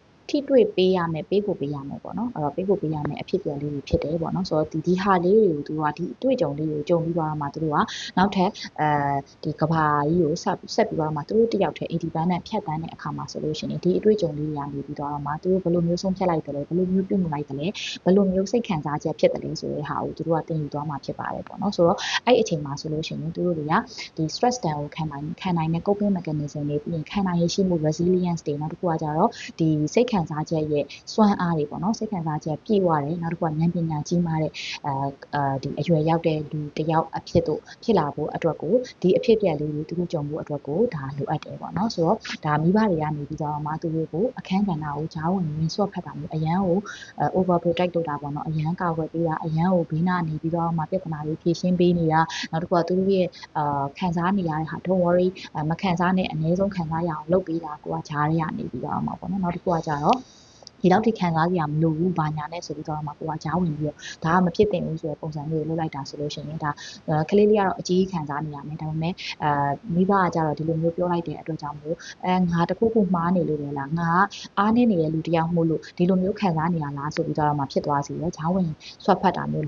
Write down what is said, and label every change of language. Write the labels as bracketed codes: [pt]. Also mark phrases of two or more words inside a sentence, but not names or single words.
[my] ထိတွေ့ပေးရမယ်ပေးဖို့ပေးရမယ်ပေါ့နော်အဲ့တော့ပေးဖို့ပေးရမယ်အဖြစ်ပြက်လေးတွေဖြစ်တယ်ပေါ့နော်ဆိုတော့ဒီဟာလေးတွေကိုသူကဒီအတွေ့အကြုံလေးကိုကြုံပြီးသွားမှသူတို့ကနောက်ထပ်ဒီကဘာကြီးကိုဆက်ပြီးသွားမှသူတို့တယောက်တည်း independent ဖြတ်တန်းတဲ့အခါမှာဆိုလို့ရှိရင်ဒီအတွေ့အကြုံလေးတွေကနေပြီးသွားမှသူတို့ဘယ်လိုမျိုးဆုံးဖြတ်လိုက်တယ်လဲ ဘယ်လိုမျိုးပြုမှုလိုက်တယ်လဲဘယ်လိုမျိုးစိတ်ခံစားချက်ဖြစ်တယ်လဲဆိုတဲ့ဟာကိုသူတို့ကသင်ယူသွားမှဖြစ်ပါတယ်ပေါ့နော်ဆိုတော့အဲ့အချိန်မှာဆိုလို့ရှိရင်သူတို့တွေကဒီ stress တန်ကိုခံနိုင်တဲ့ [en] coping mechanism [my] တွေပြီးရင်ခံနိုင်ရရှိမှု resilience တွေနောက်တစ်ခုကကြ တော့ဒီစိတ်ခံစားချက်ရဲ့စွမ်းအားတွေပေါ့နော်စိတ်ခံစားချက်ပြည့်ဝတယ်နောက်တစ်ခုကဉာဏ်ပညာကြီးမားတဲ့ဒီအရွယ်ရောက်တဲ့လူတစ်ယောက်အဖြစ်တို့ဖြစ်လာဖို့အတွက်ကို ဒီအဖြစ်ပြက်လေးတွေသူတို့ကြုံဖို့အတွက်ကိုဒါလိုအပ်တယ်ပေါ့နော်ဆိုတော့ဒါမိဘတွေကနေပြီးတော့မှသူတို့ကိုအခန်းကဏ္ဍကိုဂျားဝင်ဆွတ်ဖတ်တာမျိုးအရန်ကို [en] over protect [my] လုပ်တာပေါ့နော်အရန်ကာကွယ်ပေးတာအရန်ကိုဘေးနားနေပြီးတော့မှပြဿနာတွေဖြေရှင်းပေးနေတာနောက်တစ်ခုကသူတို့ရဲ့ခံစားနေရတဲ့ဟာ [en] don't worry [my] မခံစားနဲ့အနည်းဆုံးခံစားရအောင်လုပ်ပေးတာကိုကဂျားတွေကနေပြီးတော့မှပေါ့နော်နောက်တစ်ခုကကြတော့ဒီလောက်ထိခံစားကြရမလို့ဘူးဘာညာနဲ့ဆိုပြီးတော့မှကိုကကြားဝင်ပြီးတော့ဒါကမဖြစ်သင့်ဘူးဆိုတဲ့ပုံစံမျိုးလုပ်လိုက်တာဆိုလို့ရှိရင်ဒါက လေးလေးကတော့အကြီးခံစားနေရမယ်ဒါပေမဲ့မိဘကကြတော့ဒီလိုမျိုးပြောလိုက်တဲ့အတွက်ကြောင့်မို့ငါတခုခုမှားနေလို့လေလားငါကအားနေနေတဲ့လူတယောက်မို့လို့ဒီလိုမျိုးခံစားနေရလားဆိုပြီးတော့မှဖြစ်သွားစီတယ်ဂျားဝင်ဆွတ်ဖတ်တာမျိုး